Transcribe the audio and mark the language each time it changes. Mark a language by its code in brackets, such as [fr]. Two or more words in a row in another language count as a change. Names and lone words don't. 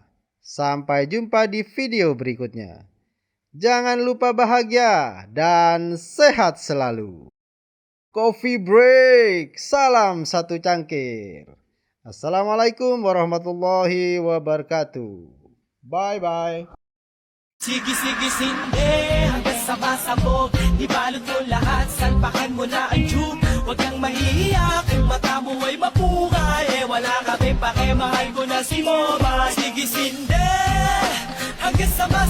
[id] Sampai jumpa di video berikutnya. Jangan lupa bahagia dan sehat selalu. Coffee break. Salam satu cangkir. [ar] السلام عليكم ورحمة الله وبركاته. [id] Bye-bye. [tl] Sige-sige-sinde hanggang sa masabog. Ibalot mo lahat, salpakan mo na ang tube. Huwag kang mahihiya kung mata mo ay mapukay. Wala kami pake, mahal ko na si Moma. Sige-sinde hanggang sa masabog.